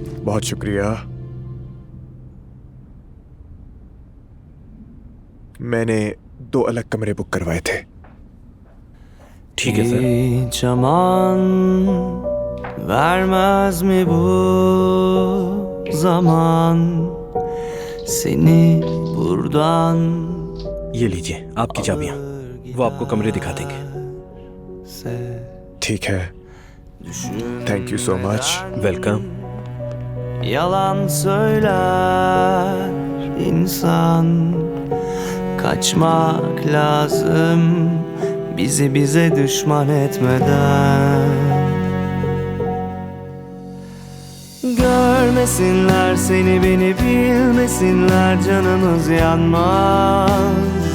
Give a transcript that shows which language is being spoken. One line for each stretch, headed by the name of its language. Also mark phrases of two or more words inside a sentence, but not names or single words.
Hindi: बहुत शुक्रिया। मैंने 2 अलग कमरे बुक करवाए थे। ठीक है सर।
Turkish: Zaman vermez mi bu zaman seni buradan?
Hindi: ये लीजिए आपकी चाबियां, वो आपको कमरे दिखा देंगे। ठीक है,
English: thank you so much.
Hindi: वेलकम।
Turkish: Yalan söyler insan, kaçmak lazım bizi bize düşman etmeden. Görmesinler seni beni, bilmesinler canımız yanmaz.